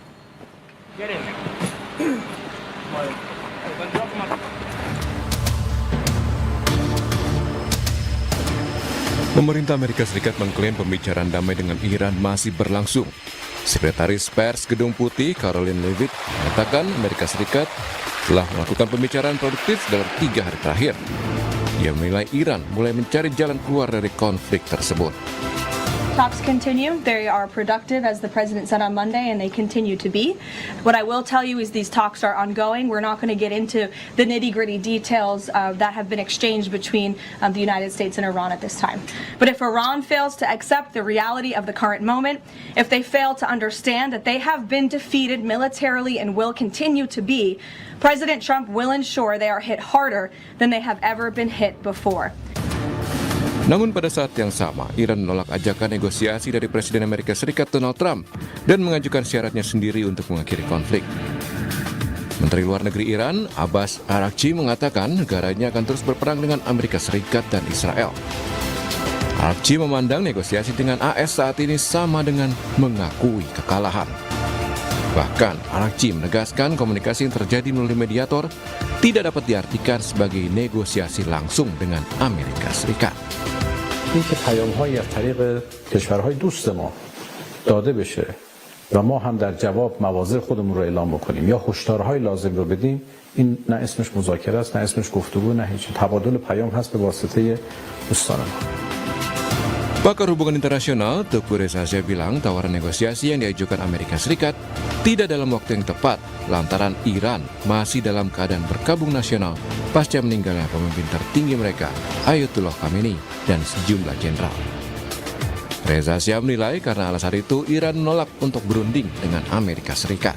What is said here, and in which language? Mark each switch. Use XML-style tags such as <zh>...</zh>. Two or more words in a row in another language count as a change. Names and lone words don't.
<id>Pemerintah Amerika Serikat mengklaim pembicaraan damai dengan Iran masih berlangsung. Sekretaris Pers Gedung Putih Caroline Leavitt mengatakan Amerika Serikat telah melakukan pembicaraan produktif dalam 3 hari terakhir. Dia menilai Iran mulai mencari jalan keluar dari konflik tersebut.</id> <en>Talks continue. They are productive, as the president said on Monday, and they continue to be. What I will tell you is these talks are ongoing. We're not going to get into the nitty-gritty details that have been exchanged between the United States and Iran at this time. But if Iran fails to accept the reality of the current moment, if they fail to understand that they have been defeated militarily and will continue to be, President Trump will ensure they are hit harder than they have ever been hit before.</en> <id>Namun pada saat yang sama, Iran menolak ajakan negosiasi dari Presiden Amerika Serikat Donald Trump dan mengajukan syaratnya sendiri untuk mengakhiri konflik. Menteri Luar Negeri Iran, Abbas Araghchi, mengatakan negaranya akan terus berperang dengan Amerika Serikat dan Israel. Araghchi memandang negosiasi dengan AS saat ini sama dengan mengakui kekalahan. Bahkan, Araghchi menegaskan komunikasi yang terjadi melalui mediator tidak dapat diartikan sebagai negosiasi langsung dengan Amerika Serikat.</id> <fa>این که پیام‌هایی از طریق کشورهای دوست ما داده بشه و ما هم در جواب مواضع خودمون رو اعلام بکنیم یا هشدارهای لازم رو بدیم، این نه اسمش مذاکره است، نه اسمش گفتگو، نه هیچ. تبادل پیام هست به واسطه دوستان ما.</fa> <id>Pakar hubungan internasional Teguh Reza Shah bilang tawaran negosiasi yang diajukan Amerika Serikat tidak dalam waktu yang tepat lantaran Iran masih dalam keadaan berkabung nasional pasca meninggalnya pemimpin tertinggi mereka, Ayatollah Khamenei dan sejumlah jenderal. Reza Shah menilai karena alasan itu Iran menolak untuk berunding dengan Amerika Serikat.</id>